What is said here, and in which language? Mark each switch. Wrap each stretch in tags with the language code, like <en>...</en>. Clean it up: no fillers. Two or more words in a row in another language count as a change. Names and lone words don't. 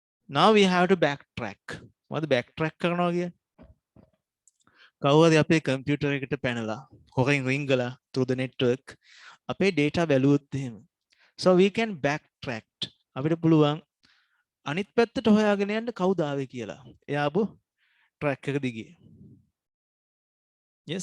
<en>Now we have to backtrack. What backtrack</en> <si>කරනවා කියන්නේ? කවුරුහරි අපේ කම්පියුටර් එකට පැනලා හොරෙන් ring කළා</si> <en>through the network</en> <si>අපේ data බැලුවොත් එහෙම.</si> <en>So we can backtrack.</en> <si>අපිට පුළුවන් අනිත් පැත්තට හොයාගෙන යන්න කවුද ආවේ කියලා. එයා ආපු track එක දිගේ. Yes.</si>